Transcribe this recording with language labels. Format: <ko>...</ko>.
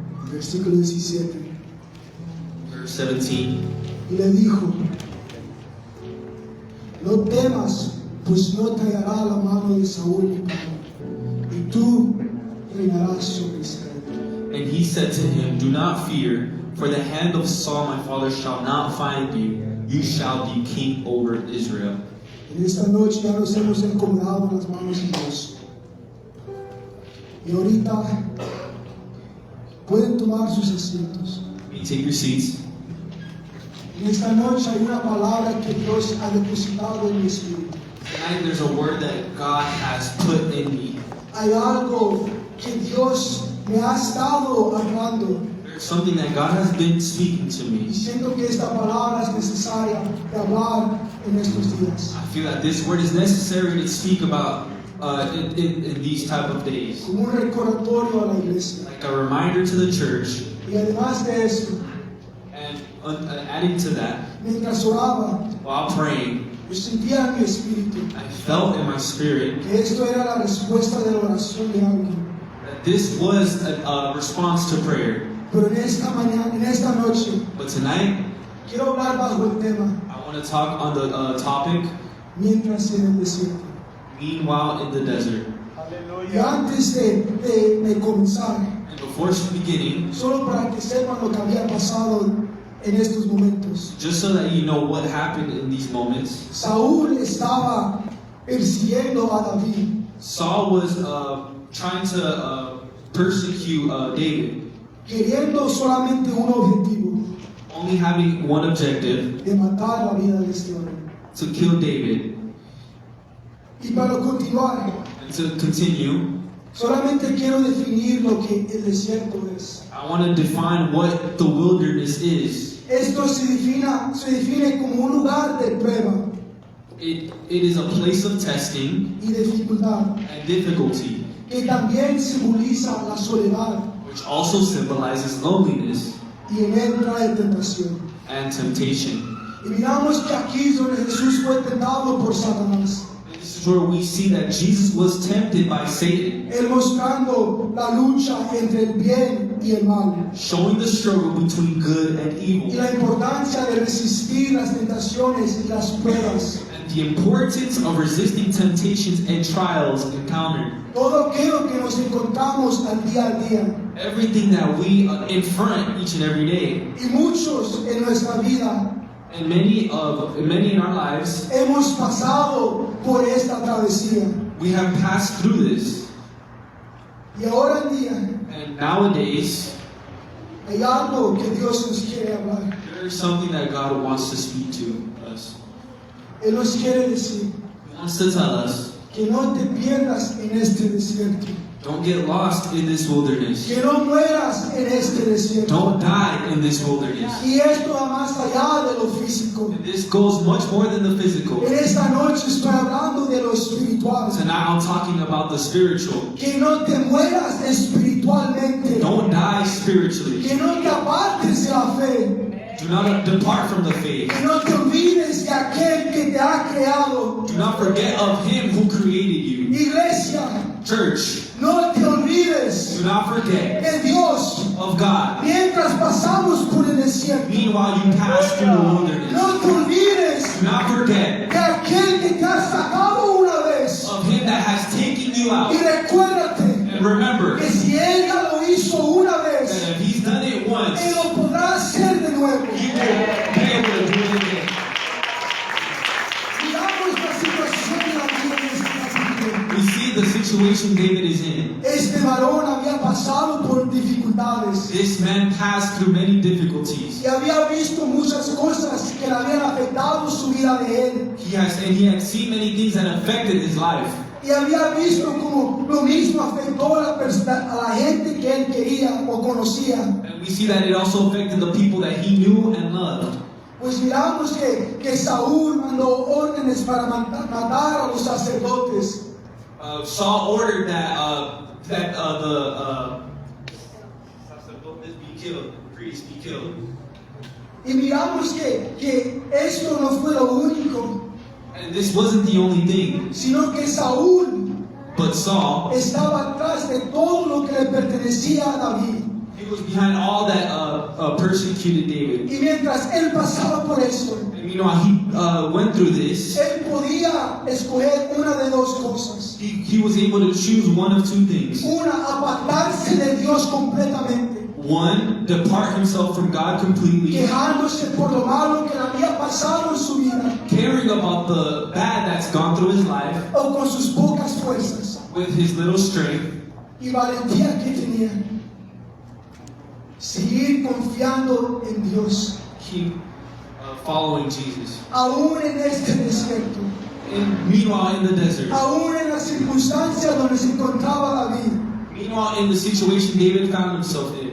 <es>Versículo 17.</es> <en>Verse 17.</en> <es>Y le dijo: No temas, pues no te hallará la mano de Saúl mi padre, y tú reinarás sobre Israel.</es> <en>And he said to him, Do not fear, for the hand of Saul my father shall not find you. You shall be king over Israel.</en> <es>En esta noche ya nos hemos encomendado en las manos de Dios. Y ahorita pueden tomar sus asientos.</es> <en>You take your seats.</en> <es>En esta noche hay una palabra que Dios ha depositado en mi espíritu.</es> <en>Tonight there's a word that God has put in me.</en> <es>Hay algo que Dios me ha estado hablando,</es> <en>There's something that God has been speaking to me.</en> <es>y siento que esta palabra es necesaria de hablar en estos días.</es> <en>I feel that this word is necessary to speak about in these type of days.</en> <es>Como un recordatorio a la iglesia.</es> <en>Like a reminder to the church.</en> <es>Y además de eso,</es> <en>And adding to that,</en> <es>mientras oraba,</es> <en>while praying,</en> <es>yo sentía en mi espíritu</es> <en>I felt in my spirit</en> <es>que esto era la respuesta de la oración de alguien.</es> <en>that this was a response to prayer.</en> <es>Pero en esta mañana, en esta noche,</es> <en>But tonight,</en> <es>quiero hablar bajo el tema</es> <en>I want to talk on the topic,</en> <es>mientras en el desierto.</es> <en>Meanwhile in the Desert.</en> <es>Y Aleluya. antes de comenzar,</es> <en>And before beginning,</en> <es>solo para que sepan lo que había pasado en estos momentos,</es> <en>just so that you know what happened in these moments,</en> <es>Saúl estaba persiguiendo a David.</es> <en>Saul was trying to persecute David,</en> <es>Queriendo solamente un objetivo,</es> <en>only having one objective,</en> <es>de matar la vida de este hombre.</es> <en>to kill David.</en> <es>Y para continuar,</es> <en>And to continue,</en> <es>solamente quiero definir lo que el desierto es.</es> <en>I want to define what the wilderness is.</en> <es>Esto se define como un lugar de prueba</es> <en>It is a place of testing</en> <es>y dificultad,</es> <en>and difficulty,</en> <es>que también simboliza la soledad</es> <en>which also symbolizes loneliness</en> <es>y en él trae tentación.</es> <en>and temptation.</en> <es>Y miramos que aquí es donde Jesús fue tentado por Satanás,</es> <en>And this is where we see that Jesus was tempted by Satan,</en> <es>él mostrando la lucha entre el bien y el mal,</es> <en>showing the struggle between good and</en> <es>y</es> <en>evil,</en> <es>la importancia de resistir las tentaciones y las pruebas.</es> <en>and the importance of resisting temptations and trials encountered.</en> <es>Todo aquello que nos encontramos al día,</es> <en>Everything that we confront each and every day,</en> <es>y muchos en nuestra vida</es> <en>and many in our lives,</en> <es>hemos pasado por esta travesía.</es> <en>we have passed through this.</en> <es>Y ahora en día</es> <en>And nowadays,</en> <es>hay algo que Dios nos quiere hablar.</es> <en>there is something that God wants to speak to us.</en> <es>Él nos quiere decir</es> <en>He wants to tell us,</en> <es>que no te pierdas en este desierto,</es> <en>don't get lost in this wilderness.</en> <es>que no mueras en este desierto.</es> <en>Don't die in this wilderness.</en> <es>Y esto va más allá de lo físico.</es> <en>And this goes much more than the physical.</en> <es>En esta noche estoy hablando de lo espiritual.</es> <en>Tonight I'm talking about the spiritual.</en> <es>Que no te mueras espiritualmente.</es> <en>Don't die spiritually.</en> <es>Que no te apartes de la fe.</es> <en>Do not depart from the faith.</en> <es>Que no te olvides de aquel que te ha creado.</es> <en>Do not forget of Him who created you.</en> <es>Iglesia,</es> <en>Church,</en> <es>no te olvides</es> <en>do not forget</en> <es>de Dios</es> <en>of God.</en> <es>mientras pasamos por el desierto.</es> <en>Meanwhile, you pass through the wilderness.</en> <es>No te olvides</es> <en>Do not forget</en> <es>de aquel que te ha sacado una vez.</es> <en>of Him that has taken you</en> <es>Y</es> <en>out.</en> <es>recuérdate</es> <en>And remember</en> <es>que si ella lo hizo una</es> <en>that</en> <es>vez,</es> <en>if He's done it once,</en> <es>Él lo podrá hacer de nuevo.</es> <en>He will be able to do it again.</en> <es>Miramos la situación de la vida de este capítulo.</es> <en>We see the situation David is in.</en> <es>Este varón había pasado por dificultades</es> <en>This man passed through many difficulties.</en> <es>y había visto muchas cosas que le habían afectado su vida de él.</es> <en>He had seen many things that affected his life.</en> <es>Y había visto como lo mismo afectó a la gente que él quería o conocía.</es> <en>And we see that it also affected the people that he knew and loved.</en> <es>Pues miramos que Saúl mandó órdenes para matar a los sacerdotes.</es> <en>Saul ordered that the sacerdotes be killed, priests be killed.</en> <es>Y miramos que esto no fue lo único,</es> <en>And this wasn't the only thing,</en> <es>sino que Saúl</es> <en>but Saul,</en> <es>estaba atrás de todo lo que le pertenecía a David.</es> <en>he was behind all that persecuted David.</en> <es>Y mientras él pasaba por eso,</es> <en>And meanwhile, he went through this.</en> <es>él podía escoger una de dos cosas.</es> <en>He was able to choose one of two things.</en> <es>Una, apartarse de Dios completamente,</es> <en>One, depart himself from God completely,</en> <es>quejándose por lo malo que le había pasado en su vida</es> <en>caring about the bad that's gone through his life</en> <es>o con sus pocas fuerzas</es> <en>with his little strength,</en> <es>y valentía que tenía. Seguir confiando en Dios,</es> <en>keep following Jesus.</en> <es>aún en este desierto,</es> <en>And meanwhile, in the desert,</en> <es>aún en las circunstancias donde se encontraba David,</es> <en>meanwhile, in the situation David found himself in,</en>